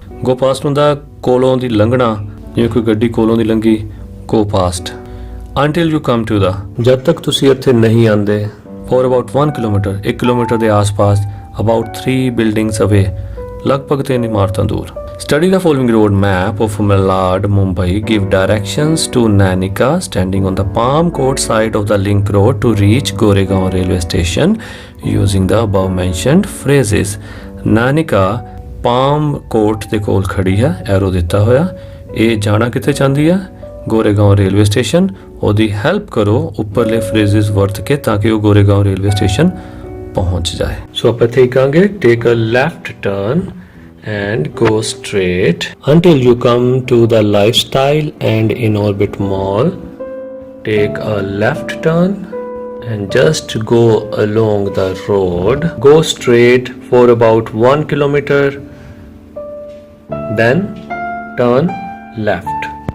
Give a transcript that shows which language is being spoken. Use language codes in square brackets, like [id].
[pa] ਗੋ past ਹੁੰਦਾ ਕੋਲੋਂ ਦੀ ਲੰਘਣਾ, ਜਿਵੇਂ ਕੋਈ ਗੱਡੀ ਕੋਲੋਂ ਦੀ ਲੰਘੀ, ਗੋ past. [en] until you come to the, [pa] ਜਦ ਤੱਕ ਤੁਸੀਂ ਇੱਥੇ ਨਹੀਂ ਆਉਂਦੇ, [en] for about 1 kilometer, [pa] 1 ਕਿਲੋਮੀਟਰ ਦੇ ਆਸ-ਪਾਸ, [en] about 3 buildings away, [pa] ਲਗਭਗ 3 ਇਮਾਰਤਾਂ ਦੂਰ। [en] Study the following road map of Malad, Mumbai. Give directions to Nanika, standing on the Palm Court side of the link road to reach Goregaon railway station using the above mentioned phrases. [pa] Nanika palm court ਦੇ ਕੋਲ ਖੜੀ ਹੈ, arrow ਦਿੱਤਾ ਹੋਇਆ। ਇਹ ਜਾਣਾ ਕਿੱਥੇ ਚਾਹੁੰਦੀ ਹੈ? Goregaon railway station. ਉਹਦੀ ਹੈਲਪ ਕਰੋ ਉੱਪਰਲੇ ਫਰੇਜ਼ਸ ਵਰਤ ਕੇ ਤਾਂ ਕਿ ਉਹ ਗੋਰੇਗਾਂਵ ਰੇਲਵੇ ਸਟੇਸ਼ਨ ਪਹੁੰਚ ਜਾਏ। ਸੋ ਆਪਾਂ ਇੱਥੇ ਕਹਾਂਗੇ [en] Take a left turn and go straight until you come to the Lifestyle and In Orbit Mall. Take a left turn and just go along the road. Go straight for about 1 kilometer. Then turn left.